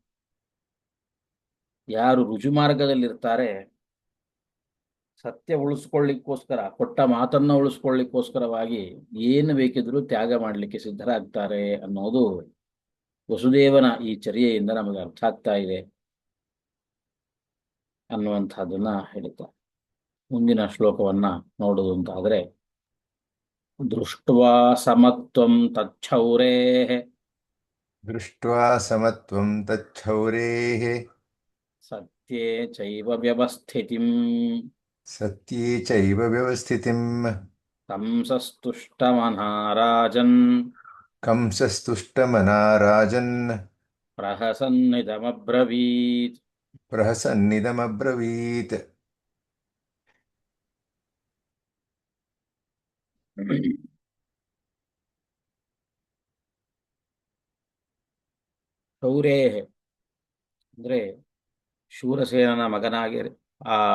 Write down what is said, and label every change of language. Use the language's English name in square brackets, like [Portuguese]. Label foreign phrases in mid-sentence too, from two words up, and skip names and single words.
[Kannada] ಯಾರು ರುಜುಮಾರ್ಗದಲ್ಲಿರ್ತಾರೆ, ಸತ್ಯ ಉಳಿಸ್ಕೊಳ್ಳಿಕ್ಕೋಸ್ಕರ, ಕೊಟ್ಟ ಮಾತನ್ನ ಉಳಿಸ್ಕೊಳ್ಳಿಕ್ಕೋಸ್ಕರವಾಗಿ ಏನು ಬೇಕಿದ್ರೂ ತ್ಯಾಗ ಮಾಡಲಿಕ್ಕೆ ಸಿದ್ಧರಾಗ್ತಾರೆ ಅನ್ನೋದು ವಸುದೇವನ ಈ ಚರ್ಯೆಯಿಂದ ನಮಗೆ ಅರ್ಥ ಆಗ್ತಾ ಇದೆ ಅನ್ನುವಂಥದ್ದನ್ನ ಹೇಳುತ್ತಾರೆ. ಮುಂದಿನ ಶ್ಲೋಕವನ್ನ ನೋಡುವುದು ಅಂತಾದರೆ, [Sanskrit] ದೃಷ್ಟ್ವಾ ಸಮತ್ವಂ ತಚ್ಛೌರೇಃ ದೃಷ್ಟ್ವಾ ಸಮತ್ವಂ ತಚ್ಛೌರೇಃ ಸತ್ಯೇ ಚೈವ ವ್ಯವಸ್ಥಿತಿಂ ಸತ್ಯೇ ಚೈವ ವ್ಯವಸ್ಥಿತಿಂ ಕಂಸಸ್ತುಷ್ಟಮನಾ ರಾಜನ್ ಕಂಸಸ್ತುಷ್ಟಮನಾ ರಾಜನ್ ಪ್ರಹಸನ್ನಿದಮಬ್ರವೀತ್. ಪ್ರಹಸನ್ನಿದಮಬ್ರವೀತ್. [Kannada] ಶೌರೇ ಅಂದ್ರೆ ಶೂರಸೇನನ ಮಗನಾಗಿ ಆ